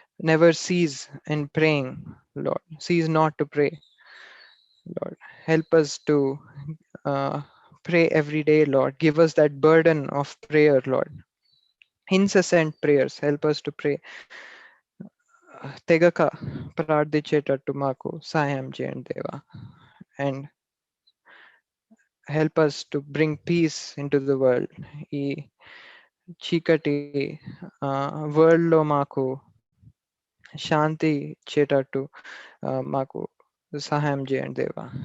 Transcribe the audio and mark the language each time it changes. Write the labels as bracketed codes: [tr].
[en] Never cease in praying, Lord. Cease not to pray, Lord. Help us to pray every day, Lord. Give us that burden of prayer, Lord. Incessant prayers. Help us to pray. [te] Tegaka ప్రార్థించేటట్టు మాకు సహాయం చేయండి దేవా. [en] And help us to bring peace into the world. [te] ఈ చీకటి world లో మాకు శాంతి ఇచ్చేటట్టు మాకు సహాయం చేయండి దేవా.